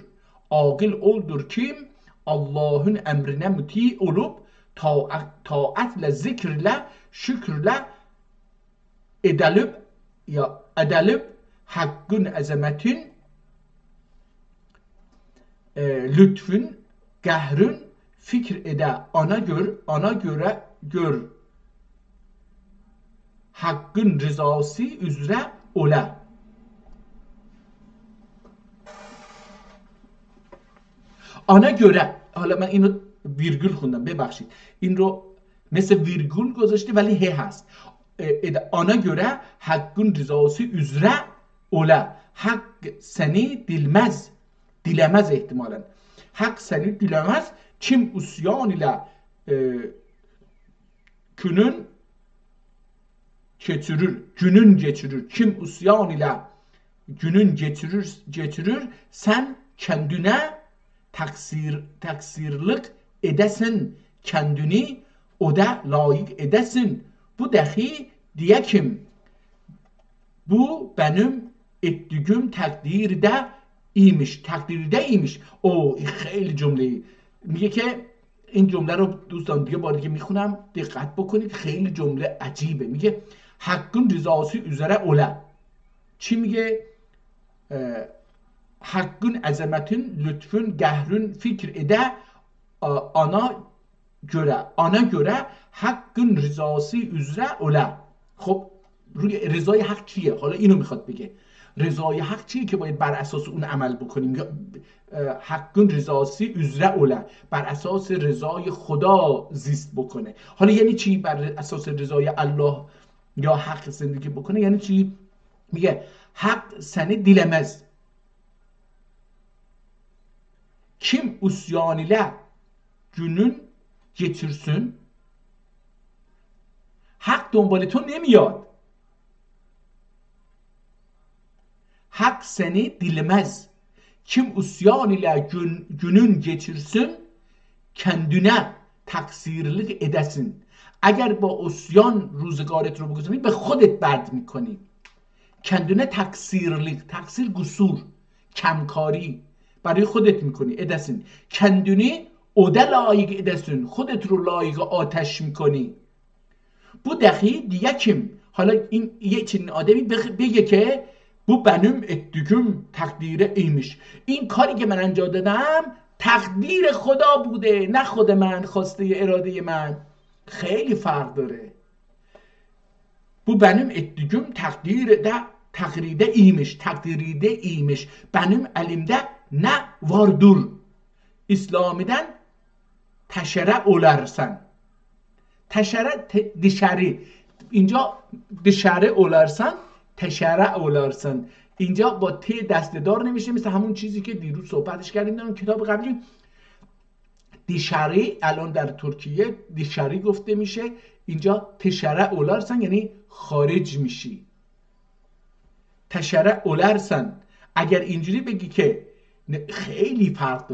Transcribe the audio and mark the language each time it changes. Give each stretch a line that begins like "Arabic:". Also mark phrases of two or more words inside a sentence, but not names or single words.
Turkish: Aqil oldur kim Allah'ın emrine muti olup taatle, zikirle, şükürle edilip hakkın azametin lütfün gahrün fikir ede ana göre gör hakkın rızası üzere ola. Ana göre
Persian: حالا من اینو ویرگول خوندم ببخشید این رو مثل ویرگول گذاشته ولی he هست
Turkish: ana göre hakkın rızası üzere ola. Hak seni dilemez ihtimalen. Hak seni dilemez. Kim usyan ile günün geçirir. Kim usyan ile günün geçirir. Sen kendine taksirlik edesin. Kendini o da layık edesin. Bu dahi diye kim? Bu benim ettiğim takdirde iyiymiş. O خیلی cümleyi.
Persian: میگه که این جمله رو دوستان دیگه بار دیگه میخونم دقت بکنید خیلی جمله عجیبه. میگه
Turkish: hakkın rızası üzere ola.
Persian: چی میگه؟
Turkish: hakkın azametin lütfün gahrün fikir ede ana göre hakkın rızası üzere ola.
Persian: خب روی رضای حق چیه؟ حالا اینو میخواد بگه رضای حق چیه که باید بر اساس اون عمل بکنیم.
Turkish: Hakkın rızası üzere ola
Persian: بر اساس رضای خدا زیست بکنه. حالا یعنی چی بر اساس رضای الله یا حق زندگی بکنه؟ یعنی چی؟ میگه حق
Turkish: seni dilemez. Kim usyan ile günün getirsin, hak
Persian: دنبال تو نمیاد.
Turkish: Hak seni dilemez. Kim usyan ile günün geçirsin, kendine taksirlik edesin.
Persian: اگر با عصیان روزگارت رو بگذاری به خودت بد میکنی.
Turkish: kendine taksir
Persian: قصور کمکاری برای خودت میکنی edesin.
Turkish: kendini o da layık edesin.
Persian: خودت رو لایق آتش میکنی.
Turkish: Bu dahi diye kim?
Persian: حالا این یه چنین آدمی بگه که
Turkish: bu benim ettiğim takdire iymiş.
Persian: این کاری که من انجام دادم تقدیر خدا بوده نه خود من خواسته اراده من. خیلی فرق داره.
Turkish: Bu benim ettiğim takdirde iyiymiş. Benim elimde ne vardır? İslam'dan teşere olarsan. Teşere dışarı. اینجا dışarı olarsan teşere olarsan.
Persian: اینجا با ت دسته‌دار نمیشه مثل همون چیزی که دیروز صحبتش کردیم در اون کتاب قبلی. دیشری الان در ترکیه دیشری گفته میشه. اینجا
Turkish: Teşere olarsan
Persian: یعنی خارج میشی.
Turkish: Teşere olarsan
Persian: اگر اینجوری بگی که خیلی فرق داره.